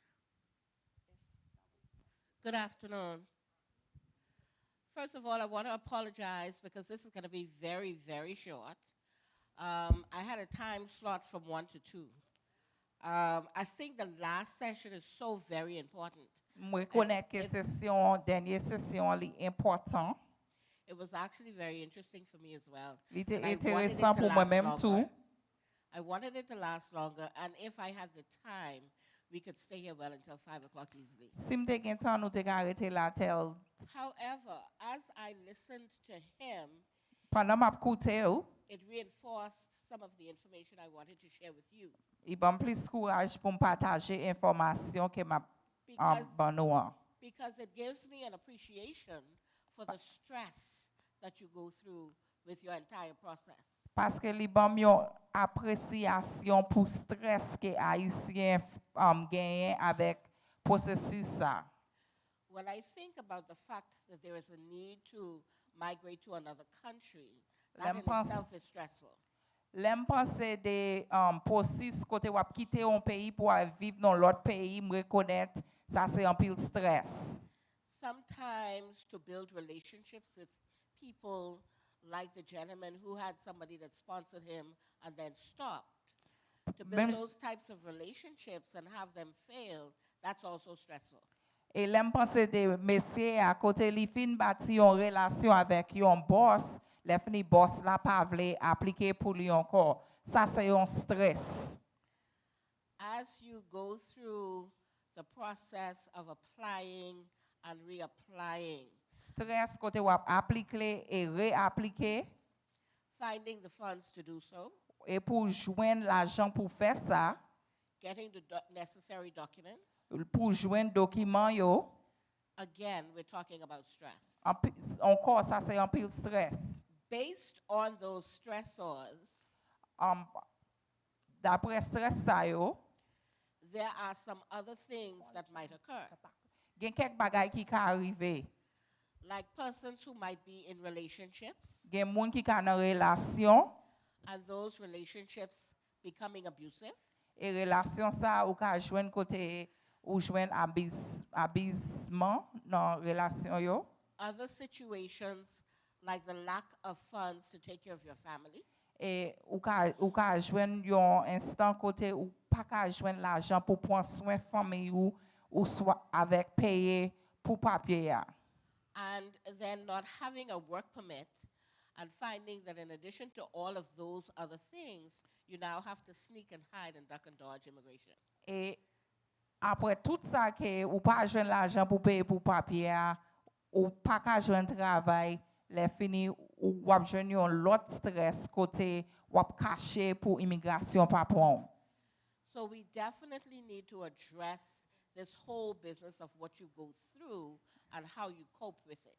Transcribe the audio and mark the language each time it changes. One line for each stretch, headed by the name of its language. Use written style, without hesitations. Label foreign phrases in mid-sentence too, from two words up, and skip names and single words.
English: Good afternoon. First of all, I want to apologize because this is going to be very, very short. I had a time slot from 1 to 2. I think the last session is so very important.
Haitian Creole: Mwen konet ke sesyon, denye sesyon li important.
English: It was actually very interesting for me as well.
Haitian Creole: Li te
English: And I wanted it
Haitian Creole: interesant
English: to
Haitian Creole: pou mwen
English: last
Haitian Creole: mèm
English: longer.
Haitian Creole: tou.
English: I wanted it to last longer, and if I had the time, we could stay here well until 5 o'clock easily.
Haitian Creole: Si mte gen tan nou te ka arete la tel,
English: However, as I listened to him,
Haitian Creole: pandan map koute ou,
English: it reinforced some of the information I wanted to share with you.
Haitian Creole: I ban plis kouraj pou m pataje informasyon ke map
English: Because,
Haitian Creole: ban nou an.
English: because it gives me an appreciation for the stress that you go through with your entire process.
Haitian Creole: Paske li ban yon apresyasyon pou stres ke Haitien genyen avek prosesis sa.
English: When I think about the fact that there is a need to migrate to another country, that in itself is stressful.
Haitian Creole: Lem panse de prosesis kote wap kite yon peyi pou a viv non lot peyi, m rekonet sa se yon pil stres.
English: Sometimes to build relationships with people like the gentleman who had somebody that sponsored him and then stopped. To build those types of relationships and have them fail, that's also stressful.
Haitian Creole: E lem panse de mesye a kote li fin bati yon relasyon avek yon boss, le fini boss la pa vle aplike pou li ankor. Sa se yon stres.
English: As you go through the process of applying and reapplying,
Haitian Creole: Stres kote wap aplike e reaplike,
English: finding the funds to do so,
Haitian Creole: e pou jwen l'ajan pou fè sa,
English: getting the necessary documents.
Haitian Creole: pou jwen dokiman yo,
English: Again, we're talking about stress.
Haitian Creole: ankor sa se yon pil stres.
English: Based on those stressors,
Haitian Creole: Dapre stres sa yo,
English: there are some other things that might occur.
Haitian Creole: gen kek bagay ki ka arrive.
English: Like persons who might be in relationships,
Haitian Creole: Gen moun ki ka nan relasyon,
English: and those relationships becoming abusive.
Haitian Creole: e relasyon sa ou ka jwen kote ou jwen abisman nan relasyon yo.
English: Other situations like the lack of funds to take care of your family.
Haitian Creole: E ou ka jwen yon instant kote ou pa ka jwen l'ajan pou pran soin fami ou swa avek paye pou papye ya.
English: And then not having a work permit and finding that in addition to all of those other things, you now have to sneak and hide and duck and dodge immigration.
Haitian Creole: E apre tout sa ke ou pa jwen l'ajan pou paye pou papye ya, ou pa ka jwen travay, le fini ou wap jwen yon lot stres kote wap kache pou imigrasyon pa pon.
English: So we definitely need to address this whole business of what you go through and how you cope with it.